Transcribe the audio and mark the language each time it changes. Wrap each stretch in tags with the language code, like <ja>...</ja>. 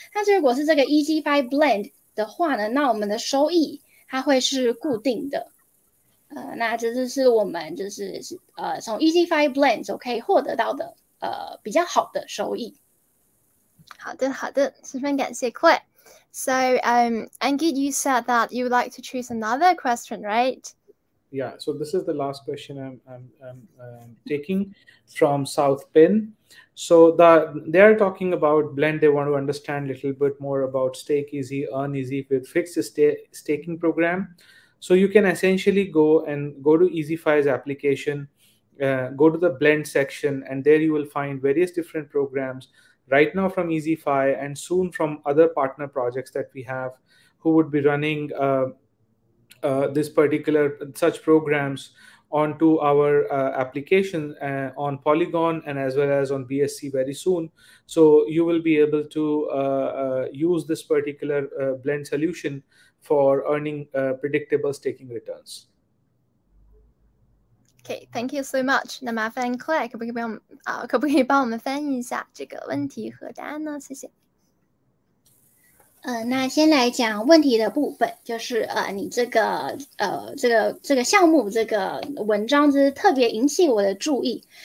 <zh>但是如果是这个 EasyFi blend 的话呢，那我们的收益它会是固定的。那这就是我们就是从 EasyFi Blend 就可以获得到的比较好的收益。好的，十分感谢 Claire.</zh> <en>So, Ankitt, you said that you would like to choose another question, right? Yeah. So this is the last question I'm taking from South Pin. So they are talking about blend. They want to understand a little bit more about stake easy, earn easy with fixed staking program. So you can essentially go to EasyFi's application, go to the blend section, and there you will find various different programs right now from EasyFi and soon from other partner projects that we have who would be running this particular such programs onto our application on Polygon and as well as on BSC very soon. So you will be able to use this particular blend solution for earning predictable staking returns. Okay, thank you so much.</en> <zh>那麻烦 Claire 可不可以帮我们翻译一下这个问题和答案呢？谢谢。那先来讲问题的部分，就是你这个项目这个文章就是特别引起我的注意。</zh>